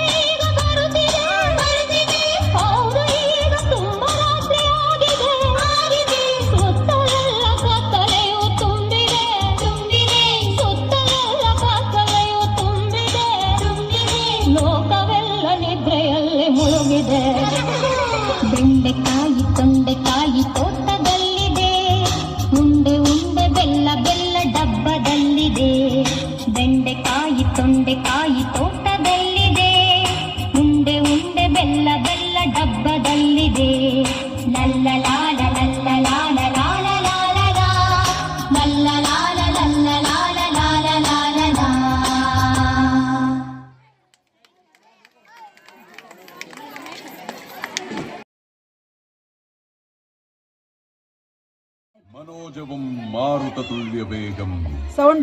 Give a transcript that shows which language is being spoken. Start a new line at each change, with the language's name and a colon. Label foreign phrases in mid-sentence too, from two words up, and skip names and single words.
Kannada: ಈಗ ಬರುತ್ತಿದೆ ಬರುತ್ತಿದೆ ಹೌದು ಈಗ ತುಂಬ ರಾತ್ರಿ ಆಗಿದೆ ಆಗಿದೆ ಸುತ್ತಲೆಲ್ಲ ಕತ್ತಲೆಯು ತುಂಬಿದೆ ತುಂಬಿದೆ ಸುತ್ತಲೆಲ್ಲ ಕತ್ತಲೆಯು ತುಂಬಿದೆ ತುಂಬಿದೆ ಲೋಕವೆಲ್ಲ ನಿದ್ರೆಯಲ್ಲಿ ಮುಳುಗಿದೆ ಬೆಂಡೆಕಾಯಿ ತೊಂಡೆಕಾಯಿ ತೋಟದಲ್ಲಿದೆ ಉಂಡೆ ಉಂಡೆ ಬೆಲ್ಲ ಬೆಲ್ಲ ಡಬ್ಬದಲ್ಲಿದೆ ಬೆಂಡೆಕಾಯಿ ತೊಂಡೆಕಾಯಿ ತೋಟದಲ್ಲಿದೆ ಉಂಡೆ ಉಂಡೆ ಬೆಲ್ಲ ಬೆಲ್ಲ ಡಬ್ಬದಲ್ಲಿದೆ ಲಲ್ಲಲಾಲ ಲಲ್ಲಲಾಲ ಲಾಲ ಲಾಲ ಲಾ ಲಲ್ಲಲಾಲ ಲಲ್ಲಲಾಲ ಲಾಲ ಲಾಲ ಲಾ
Sanskrit: മനോജവം മാരുതതുല്യവേഗം
Kannada: ಸೌಂಡ್